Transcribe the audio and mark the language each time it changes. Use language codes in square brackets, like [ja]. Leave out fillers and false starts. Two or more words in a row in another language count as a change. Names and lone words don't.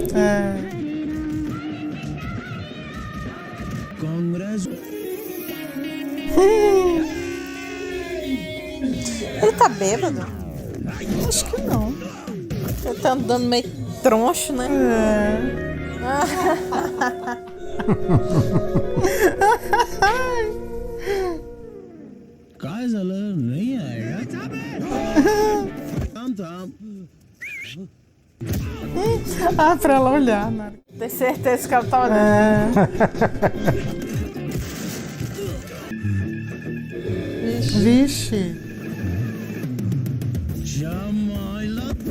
[pt] कांग्रेस Ele tá bêbado? Acho que não. Ele tá andando meio troncho, né? [mr] काय झालं [hi] नहीं आएगा [mr] थांब थांब [pt] Pra ela olhar, né? Tem certeza que ela tá olhando. Vixe. जमाइला